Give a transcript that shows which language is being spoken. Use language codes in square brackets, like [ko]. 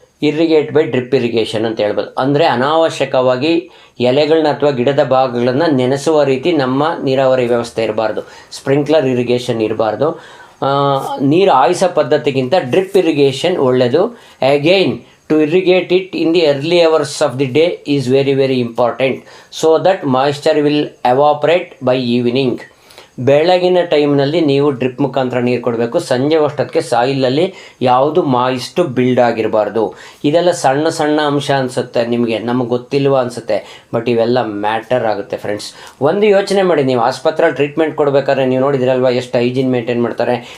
[en] irrigate by drip irrigation [kn] ಅಂತ ಹೇಳ್ಬೋದು. ಅಂದರೆ ಅನಾವಶ್ಯಕವಾಗಿ ಎಲೆಗಳನ್ನ ಅಥವಾ ಗಿಡದ ಭಾಗಗಳನ್ನು ನೆನೆಸುವ ರೀತಿ ನಮ್ಮ ನೀರಾವರಿ ವ್ಯವಸ್ಥೆ ಇರಬಾರ್ದು. ಸ್ಪ್ರಿಂಕ್ಲರ್ ಇರಿಗೇಷನ್ ಇರಬಾರ್ದು. ನೀರು ಹಾಯಿಸೋ ಪದ್ಧತಿಗಿಂತ ಡ್ರಿಪ್ ಇರಿಗೇಷನ್ ಒಳ್ಳೆಯದು. [en] Again to irrigate it in the early hours of the day is very very important so that moisture will evaporate by evening. [kn] ಬೆಳಗಿನ ಟೈಮ್ನಲ್ಲಿ ನೀವು ಡ್ರಿಪ್ ಮುಖಾಂತರ ನೀರು ಕೊಡಬೇಕು. ಸಂಜೆ ಅಷ್ಟೊತ್ತಿಗೆ ಸಾಯಿಲಲ್ಲಿ ಯಾವುದು ಮಾಯಿಸ್ಟು ಬಿಲ್ಡ್ ಆಗಿರಬಾರ್ದು. ಇದೆಲ್ಲ ಸಣ್ಣ ಅಂಶ ಅನಿಸುತ್ತೆ ನಿಮಗೆ, ನಮಗೆ ಗೊತ್ತಿಲ್ವ ಅನಿಸುತ್ತೆ, ಬಟ್ ಇವೆಲ್ಲ ಮ್ಯಾಟರ್ ಆಗುತ್ತೆ ಫ್ರೆಂಡ್ಸ್. ಒಂದು ಯೋಚನೆ ಮಾಡಿ, ನೀವು ಆಸ್ಪತ್ರೆಯಲ್ಲಿ ಟ್ರೀಟ್ಮೆಂಟ್ ಕೊಡಬೇಕಾದ್ರೆ ನೀವು ನೋಡಿದ್ರಲ್ವ ಎಷ್ಟು ಹೈಜೀನ್ ಮೇಂಟೈನ್ ಮಾಡ್ತಾರೆ.